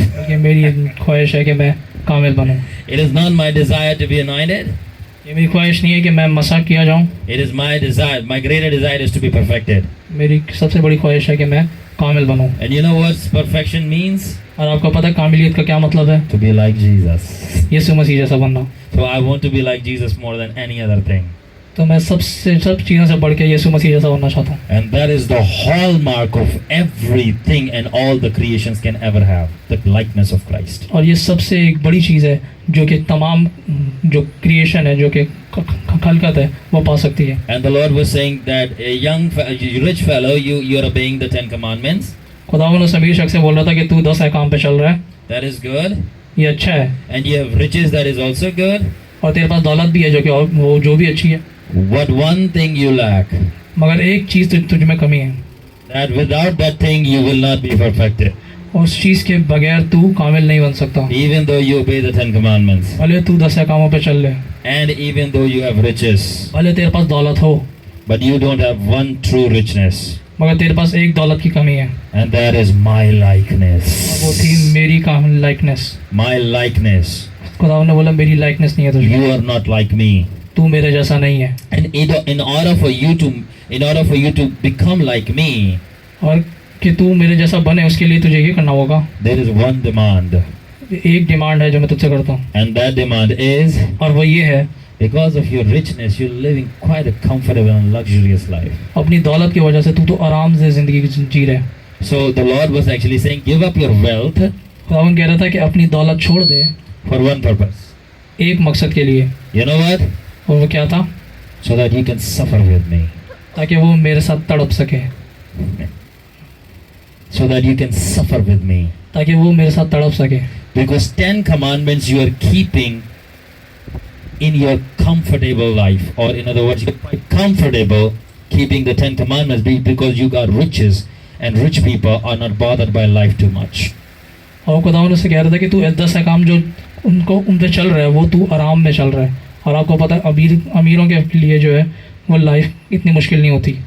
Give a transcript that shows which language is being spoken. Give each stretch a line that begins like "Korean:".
Hindi: बल्कि मेरी ख्वाहिश है कि मैं कामिल बनूँ।
English: It is not my desire to be anointed.
Hindi: ये मेरी ख्वाहिश नहीं है कि मैं मसाक किया जाऊँ,
English: It is my desire. My greater desire is to be perfected.
Hindi: मेरी सबसे बड़ी ख्वाहिश है कि मैं कामिल बनूँ।
English: And you know what perfection means?
Hindi: और आपको पता है कामिलियत का क्या मतलब है?
English: To be like Jesus.
Hindi: यीशु मसीह जैसा बनना।
English: So I want to be like Jesus more than any other thing.
Hindi: तो मैं सब चीज़ों से बढ़ के यीशु मसीह जैसा बनना चाहता हूँ।
English: And that is the hallmark of everything and all the creations can ever have, the likeness of Christ.
Hindi: और ये सबसे एक बड़ी चीज़ है जो कि तमाम जो क्रिएशन है जो कि खलकत है वो पा सकती है।
English: And the Lord was saying that a rich fellow, you're obeying the 10 commandments.
Hindi: खुदावन उस अमीर शख्स से बोल रहा था कि तू 10 अहकाम पे चल रहा है,
English: That is good.
Hindi: ये अच्छा है,
English: And you have riches, that is also good.
Hindi: और तेरे पास दौलत भी है जो कि और वो जो भी अच्छी है,
English: What one thing you lack,
Hindi: मगर एक चीज़ तुझ में कमी है,
English: that without that thing you will not be perfected.
Hindi: उस चीज़ के बगैर तू कामिल नहीं बन सकता।
English: Even though you obey the 10 commandments.
Hindi: भले तू 10 अहकामों पे चल ले,
English: And even though you have riches.
Hindi: भले तेरे पास दौलत हो,
English: But you don't have one true richness.
Hindi: मगर तेरे पास एक दौलत की कमी है,
English: And that is my likeness.
Hindi: और वो थी मेरी कामिल लाइकनेस।
English: My likeness.
Hindi: खुदावन ने बोला मेरी लाइकनेस नहीं है तुझमें,
English: You are not like me.
Hindi: तू मेरे जैसा नहीं है।
English: And in order for you to become like me,
Hindi: और कि तू मेरे जैसा बने उसके लिए तुझे ये करना होगा।
English: there is one demand.
Hindi: एक डिमांड है जो मैं तुझसे करता हूँ,
English: And that demand is,
Hindi: और वो ये है
English: because of your richness, you're living quite a comfortable and luxurious life.
Hindi: अपनी दौलत की वजह से तू तो आराम से जिंदगी जी रहे।
English: So the Lord was actually saying, give up your wealth
Hindi: खुदावन कह रहा था कि अपनी दौलत छोड़ दे
English: for one purpose.
Hindi: एक मकसद के लिए,
English: You know what?
Hindi: और वो क्या था?
English: So that you can suffer with me.
Hindi: ताकि वो मेरे साथ तड़प सके,
English: So that you can suffer with me.
Hindi: ताकि वो मेरे साथ तड़प सके।
English: Because 10 commandments you are keeping in your comfortable life, or in other words, you're quite comfortable keeping the 10 commandments because you got riches, and rich people are not bothered by life too much.
Hindi: और खुदावन उससे कह रहा था कि तू 10 काम जो उन पे चल रहा है वो तू आराम में चल रहा है, और आपको पता है अमीरों के लिए जो है वो लाइफ इतनी मुश्किल नहीं होती।